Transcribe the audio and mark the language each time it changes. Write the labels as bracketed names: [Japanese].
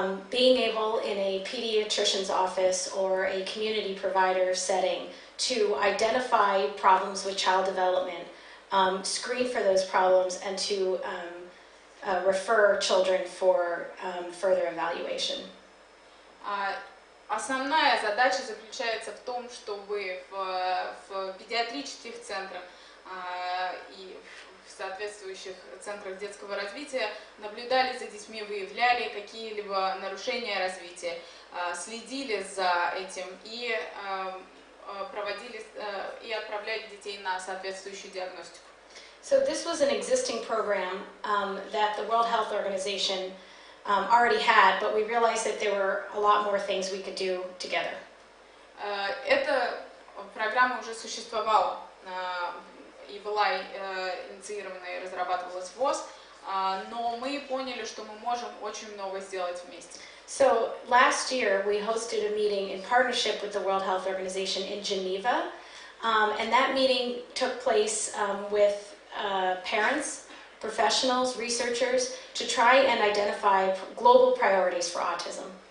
[English] being able in a pediatrician's office or a community provider setting to identify problems with child development, screen for those problems, and to refer children for further evaluation. [Russian] Основная задача заключается в том, чтобы в педиатрических центрах и в соответствующих центрах детского развития наблюдали за детьми, выявляли какие-либо нарушения развития, следили за этим и проводили и отправляли детей на соответствующую диагностику. [English] So this was an existing program that the World Health Organization already had, but we realized that there were a lot more things we could do together. [Russian] Эта программа уже существовала и была инициирована и разрабатывалась в ВОЗ, но мы поняли, что мы можем очень много сделать вместе. [English] So last year we hosted a meeting in partnership with the World Health Organization in Geneva, and that meeting took place with parents, professionals, researchers, to try and identify global priorities for autism.